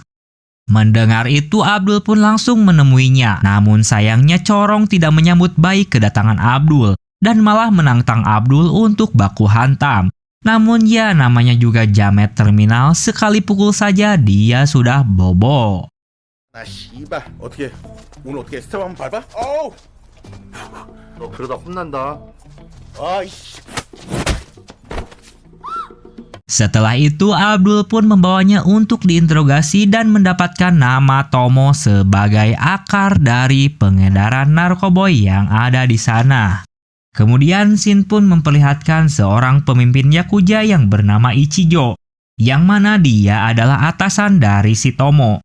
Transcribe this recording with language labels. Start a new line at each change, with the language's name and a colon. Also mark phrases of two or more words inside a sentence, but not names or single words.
Indonesian: Mendengar itu Abdul pun langsung menemuinya. Namun sayangnya Corong tidak menyambut baik kedatangan Abdul dan malah menantang Abdul untuk baku hantam. Namun ya namanya juga jamet terminal, sekali pukul saja dia sudah bobo.
Korean: 아 씨발 어떻게 오늘 어떻게 스텝 한번 밟아? 어우 너 그러다 혼난다. 아이씨
Indonesian: Setelah itu Abdul pun membawanya untuk diinterogasi dan mendapatkan nama Tomo sebagai akar dari pengedaran narkoboy yang ada di sana. Kemudian Shin pun memperlihatkan seorang pemimpin Yakuza yang bernama Ichijo, yang mana dia adalah atasan dari si Tomo.